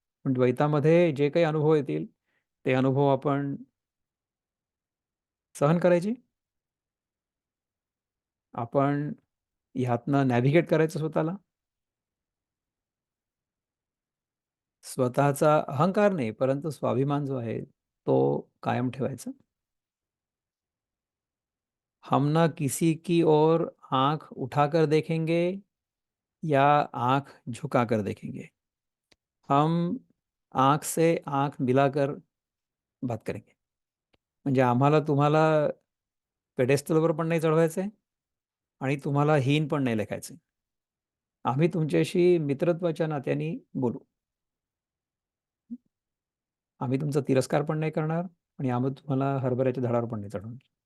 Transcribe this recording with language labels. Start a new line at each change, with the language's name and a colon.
Marathi: पण द्वैतामध्ये जे काही अनुभव येतील ते अनुभव आपण सहन करायचे. आपण ह्यातनं नॅव्हिगेट करायचं स्वतःला. स्वतःचा अहंकार नाही, परंतु स्वाभिमान जो आहे तो कायम ठेवायचा.
Hindi: हम ना किसी की ओर आंख उठाकर देखेंगे या आंख झुकाकर देखेंगे. हम आंख से आंख मिलाकर बात करेंगे.
Marathi: म्हणजे आम्हाला तुम्हाला पेडेस्टलवर पण नाही चढवायचं आहे आणि तुम्हाला हीन पण नाही लेखायचं. आम्ही तुमच्याशी मित्रत्वाच्या नात्याने बोलू. आम्ही तुमचा तिरस्कार पण नाही करणार आणि आम्ही तुम्हाला हरभऱ्याच्या झाडावर पण नाही चढवणार.